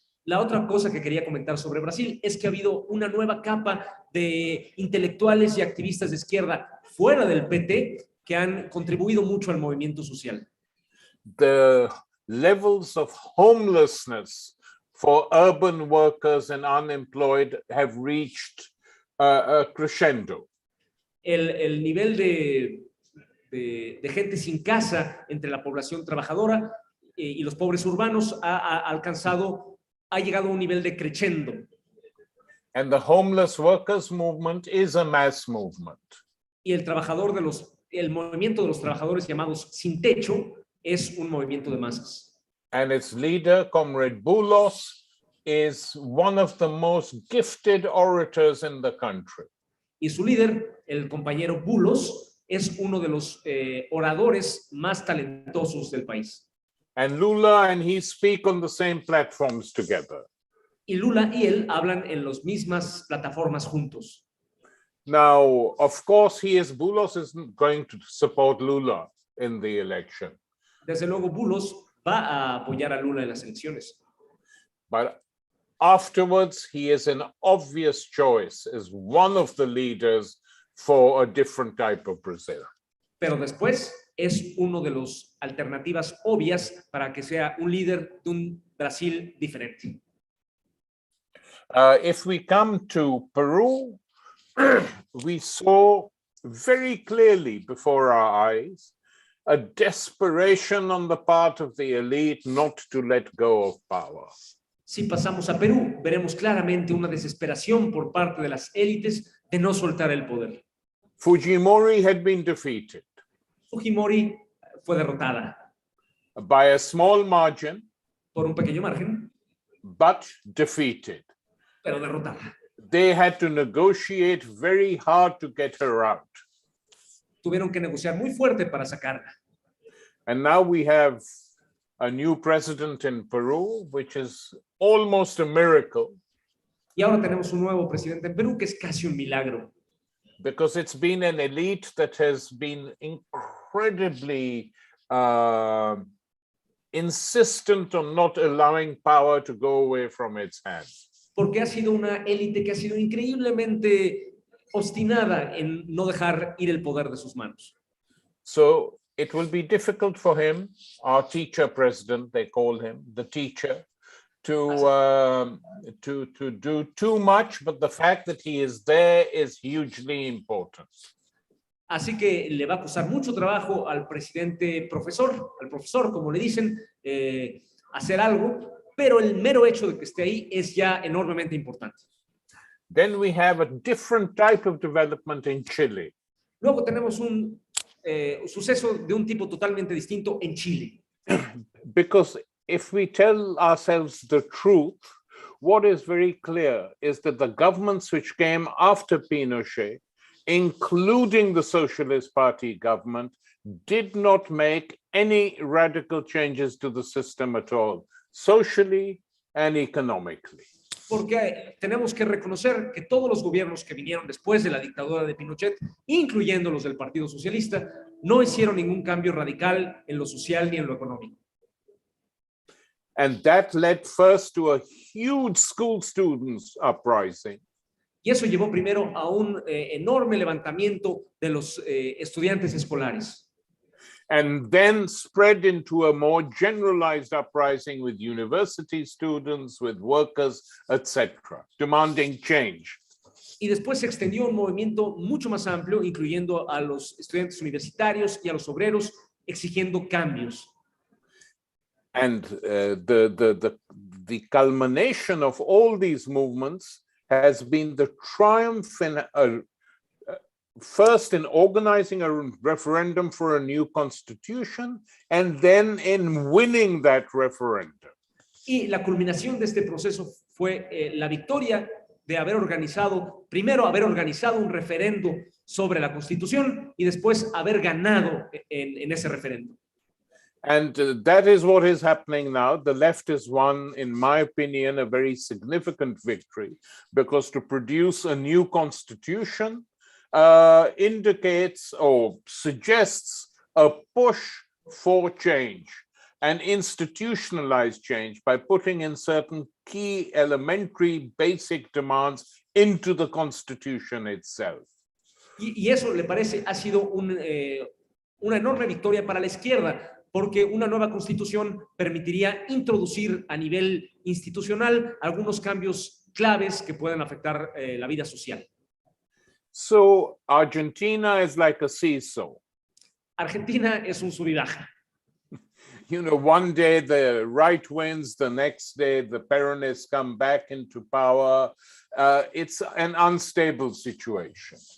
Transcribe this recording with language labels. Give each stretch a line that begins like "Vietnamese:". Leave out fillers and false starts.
Spanish: La otra cosa que quería comentar sobre Brasil es que ha habido una nueva capa de intelectuales y activistas de izquierda fuera del PT que han contribuido mucho al movimiento social.
English: The levels of homelessness for urban workers and unemployed have reached a crescendo.
Spanish: El nivel de gente sin casa entre la población trabajadora y los pobres urbanos ha llegado a un nivel de crescendo.
English: And the homeless workers movement is a mass movement.
Spanish: Y el movimiento de los trabajadores llamados sin techo es un movimiento de masas.
English: And its leader, Comrade Bulos, is one of the most gifted orators in the country.
Spanish: Y su líder, el compañero Bulos, es uno de los oradores más talentosos del país.
English: And Lula and he speak on the same platforms together.
Spanish: Y Lula y él hablan en las mismas plataformas juntos.
English: Now, of course, Bulos is going to support Lula in the election.
Spanish: Desde luego, Bulos va a apoyar a Lula en las elecciones.
English: But afterwards, he is an obvious choice as one of the leaders for a different type of Brazil.
Spanish: Pero después es uno de las alternativas obvias para que sea un líder de un Brasil diferente.
English: If we come to Peru, we saw very clearly before our eyes a desperation on the part of the elite not to let go of power.
Spanish: Si pasamos a Perú, veremos claramente una desesperación por parte de las élites de no soltar el poder.
English: Fujimori had been defeated
Spanish: Fujimori fue derrotada
English: by a small margin,
Spanish: por un pequeño margen,
English: but defeated.
Spanish: pero derrotada.
English: They had to negotiate very hard to get her out.
Spanish: Tuvieron que negociar muy fuerte para sacarla.
English: And now we have a new president in Peru, which is almost a miracle.
Spanish: Y ahora tenemos un nuevo presidente en Perú que es casi un milagro.
English: Because it's been an elite that has been incredibly insistent on not allowing power to go away from its hands.
Spanish: Porque ha sido una élite que ha sido increíblemente obstinada en no dejar ir el poder de sus manos.
English: So it will be difficult for him, our teacher president, they call him, the teacher, to do too much, but the fact that he is there is hugely important.
Spanish: Así que le va a costar mucho trabajo al presidente profesor, al profesor, como le dicen, hacer algo, pero el mero hecho de que esté ahí es ya enormemente importante.
English: Then we have a different type of development in Chile.
Spanish: Luego tenemos un suceso de un tipo totalmente distinto en Chile.
English: Because if we tell ourselves the truth, what is very clear is that the governments which came after Pinochet, including the Socialist Party government, did not make any radical changes to the system at all, socially and economically.
Spanish: Porque tenemos que reconocer que todos los gobiernos que vinieron después de la dictadura de Pinochet, incluyendo los del Partido Socialista, no hicieron ningún cambio radical en lo social ni en lo económico.
English: And that led first to a huge school students uprising.
Spanish: Y eso llevó primero a un enorme levantamiento de los estudiantes escolares.
English: And then spread into a more generalized uprising with university students, with workers, etc., demanding change.
Spanish: Y después se extendió un movimiento mucho más amplio, incluyendo a los estudiantes universitarios y a los obreros, exigiendo cambios.
English: And the culmination of all these movements has been the triumph in first in organizing a referendum for a new constitution, and then in winning that referendum.
Spanish: Y la culminación de este proceso fue la victoria de haber organizado, primero haber organizado un referendo sobre la Constitución y después haber ganado en ese referendo.
English: And that is what is happening now. The left has won, in my opinion, a very significant victory, because to produce a new constitution indicates or suggests a push for change and institutionalized change by putting in certain key elementary basic demands into the constitution itself.
Spanish: Y eso le parece ha sido una enorme victoria para la izquierda, porque una nueva constitución permitiría introducir a nivel institucional algunos cambios claves que pueden afectar la vida social.
English: So Argentina is like a seesaw.
Spanish: Argentina es un sub y baja.
English: You know, one day the right wins, the next day the Peronists come back into power. It's an unstable situation.